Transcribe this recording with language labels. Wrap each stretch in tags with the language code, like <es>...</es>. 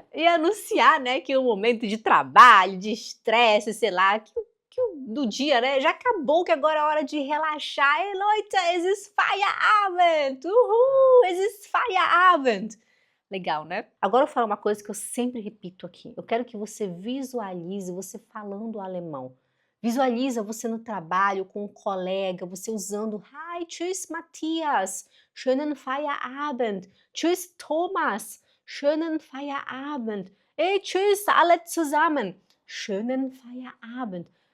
<pt>E anunciar, né, que o momento de trabalho, de estresse, sei lá, do dia, né, já acabou, que agora é hora de relaxar.</pt> <de>Hey Leute, es ist Feierabend! Uhul! Es ist Feierabend!</de> <pt>Legal, né? Agora eu vou falar uma coisa que eu sempre repito aqui. Eu quero que você visualize você falando alemão. Visualiza você no trabalho com um colega, você usando</pt> <de>Hi, tschüss Matthias, schönen Feierabend,</de> <pt>tschüss Thomas, schönen Feierabend, hey, tschüss alle zusammen, schönen Feierabend.</pt>